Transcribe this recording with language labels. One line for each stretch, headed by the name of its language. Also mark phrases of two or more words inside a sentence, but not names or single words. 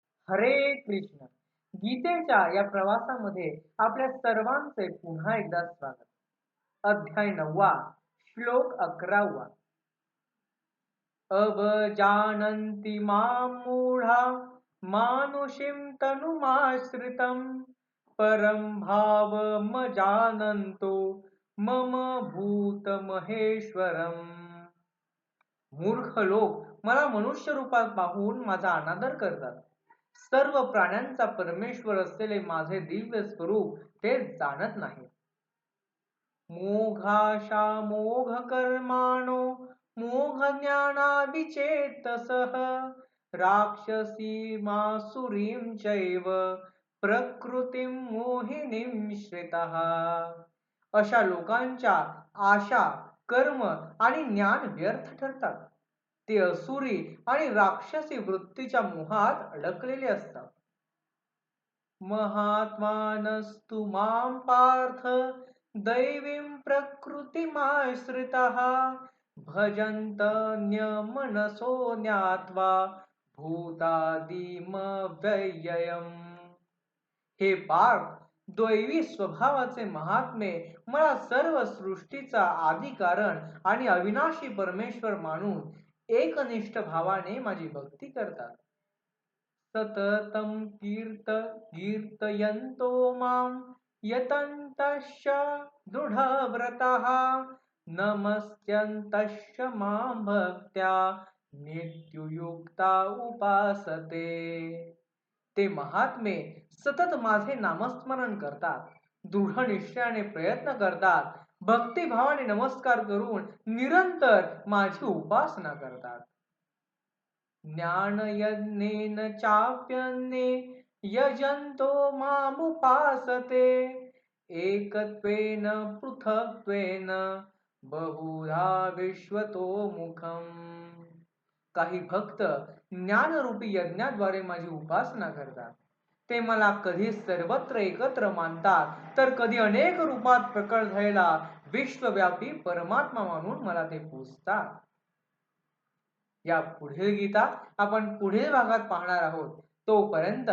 Marathi: हरे कृष्ण. गीतेच्या या प्रवासामध्ये आपल्या सर्वांचे पुन्हा एकदा स्वागत. अध्याय 9, श्लोक 11.
Sanskrit: अवजानन्ति मां मूढा मानुषीं तनुमाश्रितं परं भावमजानन्तो मम भूतमहेश्वरम्.
Marathi: मूर्ख लोक मला मनुष्य रूपात पाहून माझा अनादर करतात. सर्व प्राण्यांचा परमेश्वर असलेले माझे दिव्य स्वरूप ते जाणत नाही.
Sanskrit: मोघाशा मोघ कर्माणो मोघ ज्ञानाविचेतसः राक्षसी मासुरीं चैव प्रकृतीं मोहिनीं श्रितः.
Marathi: अशा लोकांच्या आशा, कर्म आणि ज्ञान व्यर्थ ठरतात. ते असुरी आणि राक्षसी वृत्तीच्या मोहात अडकलेले असतात.
Sanskrit: महात्मानस्तु मां पार्थ दैवीं प्रकृतिमाश्रितः भजन्तन्यमनसो ज्ञात्वा भूतादिमव्ययम्.
Marathi: हे पार्थ, दैवी स्वभावाचे महात्मे मला सर्व सृष्टीचा आदी कारण आणि अविनाशी परमेश्वर मानून एकनिष्ठ भावाने माझी भक्ती करतात.
Sanskrit: सततं कीर्तयन्तो मां यतन्तश्च दृढव्रतः नमस्यन्तश्च मां भक्त्या नित्युयुक्ता उपासते.
Marathi: ते महात्मे सतत माझे नामस्मरण करतात, दृढ निश्चयाने प्रयत्न करतात, भक्तिभावाने नमस्कार करून निरंतर माझी उपासना करतात.
Sanskrit: ज्ञानयज्ञेन चाप्यन्ये यजन्तो मामुपासते एकत्वेन पृथक्त्वेन बहुधा विश्वतो मुखम्.
Marathi: काही भक्त ज्ञानरूपी यज्ञाद्वारे माझी उपासना करतात. ते मला कधी सर्वत्र एकत्र मानतात, तर कधी अनेक रूपात प्रकट झालेला विश्वव्यापी परमात्मा मानून मला ते पूजतात. या पुढील गीता आपण पुढील भागात पाहणार आहोत.